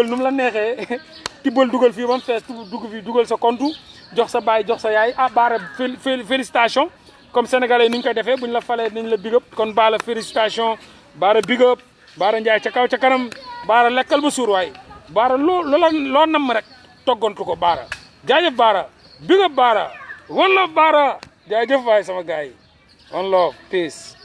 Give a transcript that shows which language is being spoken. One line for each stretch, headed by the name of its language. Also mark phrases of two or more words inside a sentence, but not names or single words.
Wolof: nu mu la neexee tibbal dugal fii ba mu fees dugal sa compte jox sa baay jox sa yaay Baara félicitation
French: comme sénégalais
Wolof: ni ñu koy defee buñ la falee nañ la bigëb kon Baara félicitation Baara bigëb Baara Ndiaye ca kaw ca kanam Baara lekkal ba suur waay Baara loo namm rek toggantu ko Baara jaajëf Baara bigëb Baara
English: one love
Wolof: Baara jaajëf waay sama gars yi
English: one love peace